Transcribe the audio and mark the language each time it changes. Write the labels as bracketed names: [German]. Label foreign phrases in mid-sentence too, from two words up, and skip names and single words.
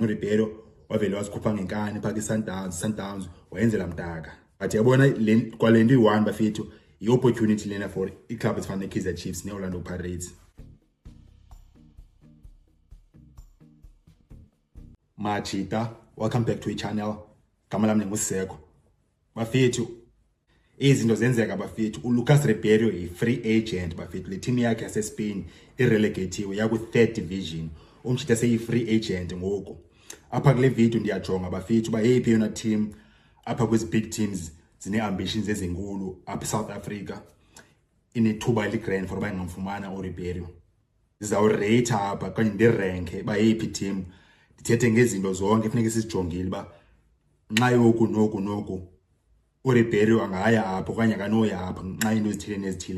[Zulu] uRibeiro wavele wazikhupha ngenkani phaka iSundowns wayenzela mdaka. But yabona kwalento i-1 bafethu i-opportunity lena for i-club ezifana ne-Kaizer Chiefs ne-Orlando Pirates. Majida, [English] welcome back to i-channel. [Zulu] Gama lami nguseko. Bafethu izinto zenzeka bafethu. uLucas Ribeiro i-free agent bafethu. Le team yakhe yaseSpain irelegatiwe yaku-3rd division. [Xhosa] Umjida seyi-free agent ngoku. Apha kule video ndiyajonga bafethu ba yeyiphi yona team apha kwezi [English] big teams [Xhosa] zine-ambitions ezinkulu apha eSouth Africa inethuba eli-grand for uba ingamfumana uRibeiro. Ndizawurate apha kanye ndirenke ba yeyiphi team. Ndithethe ngezinto zonke kufuneka sizijongile ba nxa yoku noku uRibeiro angaya apha okanye akanoya apha nxa into ezithile nezithile.